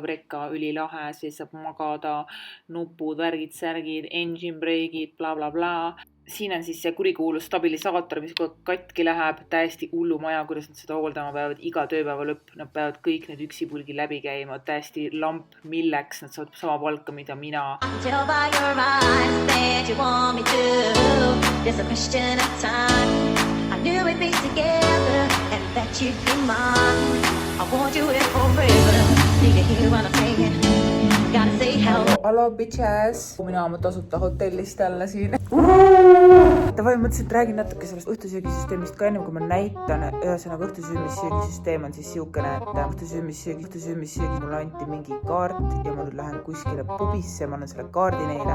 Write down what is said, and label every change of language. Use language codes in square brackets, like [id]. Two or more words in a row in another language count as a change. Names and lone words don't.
[et] Reka ülilahe, siis saab magada, nupud, värgid, särgid, engine break'id, bla bla bla. Siin on siis see kurikuulus stabilisaator, mis kui katki läheb, täiesti hullu maja, kuidas nad seda hooldama peavad iga tööpäeva lõpp. Nad peavad kõik need üksipulgi läbi käima, täiesti lamp, milleks nad saavad sama palka, mida mina. [en] There's a question of time. I knew we'd be together and that you'd be mine. I want you here forever. Need to hear what I'm saying. Gotta say hello. Hello bitches. [et] Mina oma tasuta hotellist jälle siin. Tavai mõtlesin, et räägin natuke sellest õhtusöögisüsteemist ka ennem, kui ma näitan. Ühesõnaga õhtusöömissöögisüsteem on siis siukene, et õhtusöömissöögi mulle anti mingi kaart ja ma nüüd lähen kuskile pubisse, ma annan selle kaardi neile.